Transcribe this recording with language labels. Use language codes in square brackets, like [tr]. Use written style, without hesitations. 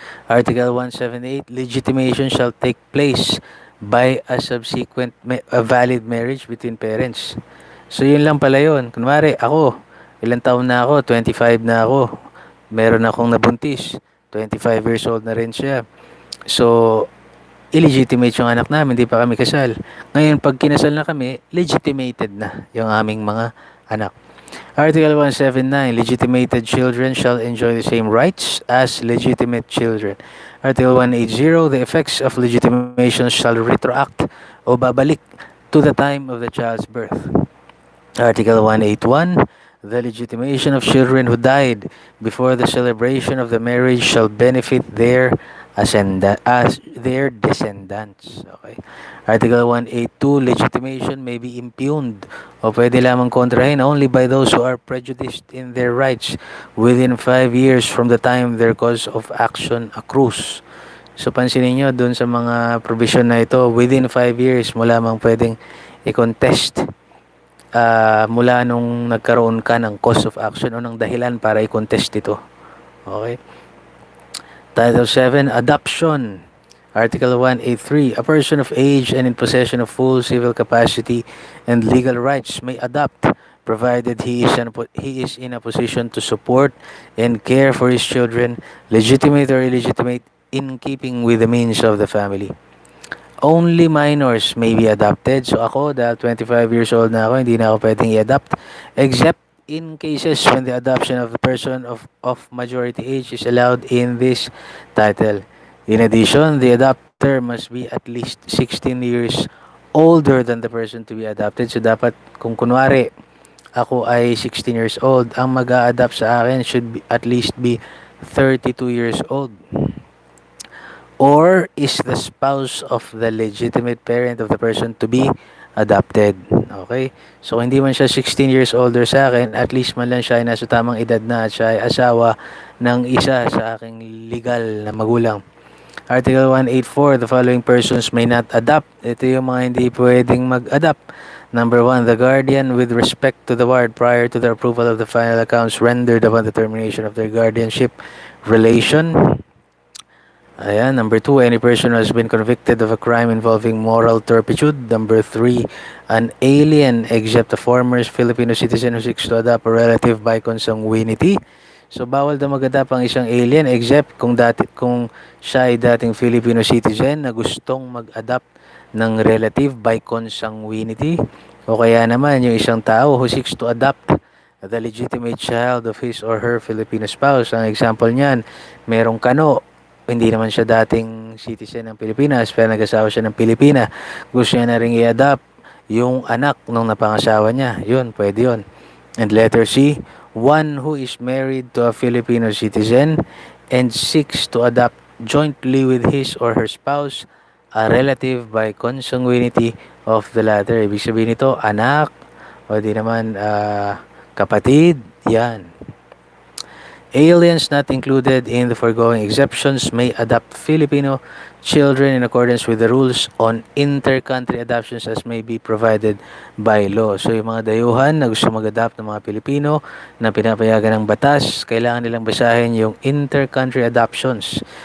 [en] Article 178, legitimation shall take place by a subsequent valid marriage between parents. [tl] So yun lang pala yun. Kunwari, ako, ilang taon na ako, 25 na ako. Meron akong nabuntis, 25 years old na rin siya. So, illegitimate yung anak namin, hindi pa kami kasal. Ngayon, pag kinasal na kami, legitimated na yung aming mga anak. [en] Article 179, legitimated children shall enjoy the same rights as legitimate children. Article 180, the effects of legitimation shall retroact [tl] o babalik [en] to the time of the child's birth. Article 181, the legitimation of children who died before the celebration of the marriage shall benefit their descendants. Okay. Article 182, legitimation may be impugned [tl] o pwede lamang kontrahin [en] only by those who are prejudiced in their rights within 5 years from the time their cause of action accrues. [tl] So, pansinin nyo, dun sa mga provision na ito, within 5 years mo lamang pwedeng i-contest mula nung nagkaroon ka ng cause of action o ng dahilan para i-contest ito. [en] Okay? Title 7, Adoption. Article 183, a person of age and in possession of full civil capacity and legal rights may adopt, provided he is in a position to support and care for his children, legitimate or illegitimate, in keeping with the means of the family. Only minors may be adopted. [tl] So ako, dahil 25 years old na ako, hindi na ako pwedeng i-adopt. [en] Except in cases when the adoption of the person of majority age is allowed in this title. In addition, the adopter must be at least 16 years older than the person to be adopted. [tl] So dapat, kung kunwari, ako ay 16 years old, ang mag-a-adapt sa akin [en] should be, at least be 32 years old. Or is the spouse of the legitimate parent of the person to be adopted. Okay? [tl] So, hindi man siya 16 years older sa akin, at least man lang siya ay nasa tamang edad na at siya ay asawa ng isa sa aking legal na magulang. [en] Article 184, the following persons may not adopt. [tl] Ito yung mga hindi pwedeng mag-adopt. [en] Number 1, the guardian with respect to the ward prior to the approval of the final accounts rendered upon the termination of their guardianship relation. [tl] Ayan. [en] Number 2, any person who has been convicted of a crime involving moral turpitude. Number 3, an alien except a former Filipino citizen who seeks to adopt a relative by consanguinity. [tl] So, bawal daw mag-adopt ang isang alien except kung siya ay dating Filipino citizen na gustong mag-adopt ng relative by consanguinity. O kaya naman yung isang tao [en] who seeks to adopt the legitimate child of his or her Filipino spouse. [tl] Ang example niyan, merong kano. Hindi naman siya dating citizen ng Pilipinas, pero nag-asawa siya ng Pilipina. Gusto niya na rin i-adopt yung anak nung napangasawa niya. Yun, pwede yun. [en] And letter C, one who is married to a Filipino citizen and seeks to adopt jointly with his or her spouse a relative by consanguinity of the latter. [tl] Ibig sabihin nito, anak, o di naman kapatid, yan. [en] Aliens not included in the foregoing exceptions may adopt Filipino children in accordance with the rules on inter-country adoptions as may be provided by law. [tl] So, yung mga dayuhan na gusto mag-adopt ng mga Pilipino na pinapayagan ng batas, kailangan nilang basahin yung inter-country adoptions.